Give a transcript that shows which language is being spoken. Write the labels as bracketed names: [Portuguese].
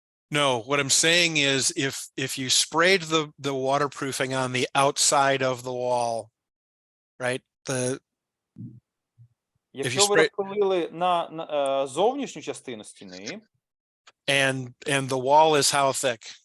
[English] No, what I'm saying is if you sprayed the waterproofing on the outside of the wall, right? [Ukrainian] Якщо ви розпилили на зовнішню частину стіни, [English] and the wall is how thick?